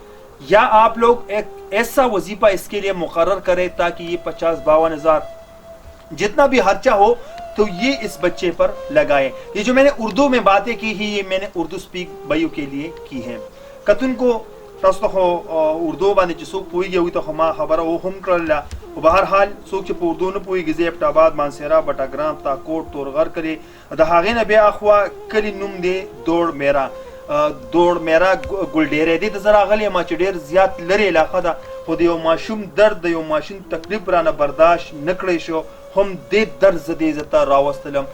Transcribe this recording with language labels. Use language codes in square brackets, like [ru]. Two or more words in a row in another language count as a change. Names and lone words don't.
[ur] یا آپ لوگ ایک ایسا وظیفہ اس کے لیے مقرر کریں تاکہ یہ 50-52 ہزار جتنا بھی خرچہ ہو تو یہ اس بچے پر لگائے. یہ جو میں نے اردو میں باتیں کی ہی یہ میں نے اردو سپیک بھائیوں کے لیے کی ہیں. [ps] کتن کو اردو باندې چې څوک پوهیږي هغوی ته خو ما خبره هم کړله. خو به هر حال څوک چې په اردو نه پوهیږي زه ایبټ آباد مانسهرہ بټاګرام تاکوټ تورغر کلي د هغې نه بیا اخوا کلي نوم دی دوړمیرا ګلډیری. دې ته زه راغلی یم چې ډېر زیات لرې علاقه ده خو د یو ماشوم درد د یو ماشوم تکلیف رانه برداشت نه کړی شو هم دې درد زه دې زه ته راوستلم.